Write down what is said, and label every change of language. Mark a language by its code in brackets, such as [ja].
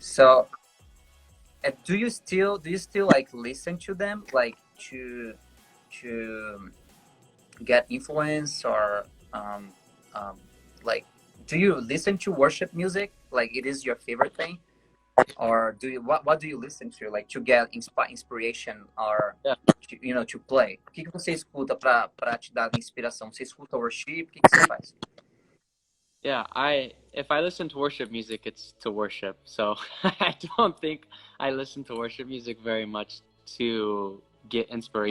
[en] So, do you still like listen to them, like to get influence, or like, do you listen to worship music? Like, it is your favorite thing, or do you what do you listen to, like, to get inspiration, or to, you know, to play? [pt] O que você escuta para te dar inspiração? Você escuta worship? O que você faz? [en] Yeah, if I listen to worship music, it's to worship. So I don't think I listen to worship music very much to get inspiration,